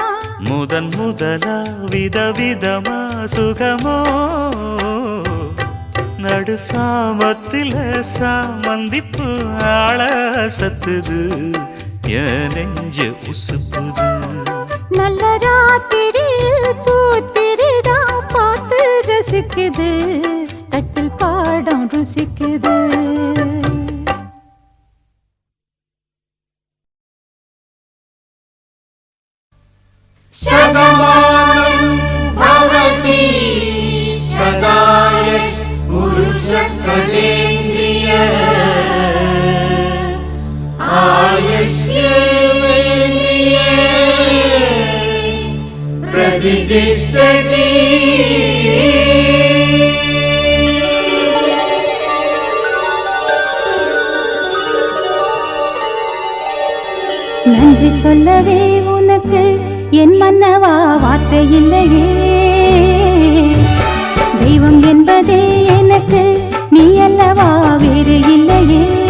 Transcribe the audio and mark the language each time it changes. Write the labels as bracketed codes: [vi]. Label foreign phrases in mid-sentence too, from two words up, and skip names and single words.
[ta] முதன் முதலா விதவிதமா சுகமோ நடு சாமத்தில சாமந்திப்பு ஆள சத்துது என் நெஞ்ச உசுப்புது. நல்ல ராத்திரியில் பூத்திரிதான் பார்த்து ரசிக்குது கட்டில் பாடம் ருசிக்குது. [sa] शतमानं भवति शताय पुरुषः सतेन्द्रियः आयुष्येवेन्द्रिये प्रतिष्ठति. [ta] நன்றி சொல்லவே உனக்கு என் மன்னவா வார்த்தை இல்லையே. தெய்வம் என்பதே எனக்கு நீ அல்லவா வேறு இல்லையே.